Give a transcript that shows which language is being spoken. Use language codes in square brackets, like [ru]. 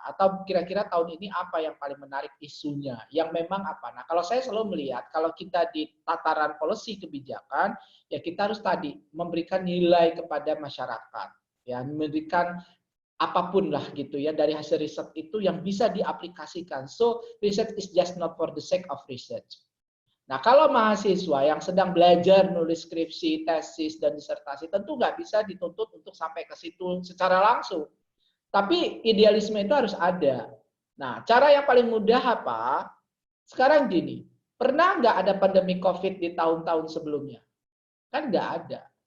[id] Atau kira-kira tahun ini apa yang paling menarik isunya? Yang memang apa? Nah, kalau saya selalu melihat kalau kita di tataran policy kebijakan, ya kita harus tadi memberikan nilai kepada masyarakat. Ya, memberikan apapun lah gitu ya dari hasil riset itu yang bisa diaplikasikan. [en] So, research is just not for the sake of research. [id] Nah, kalau mahasiswa yang sedang belajar nulis skripsi, tesis, dan disertasi, tentu nggak bisa dituntut untuk sampai ke situ secara langsung. Tapi idealisme itu harus ada. Nah, cara yang paling mudah apa? Sekarang gini, pernah nggak ada pandemi COVID di tahun-tahun sebelumnya? Kan nggak ada.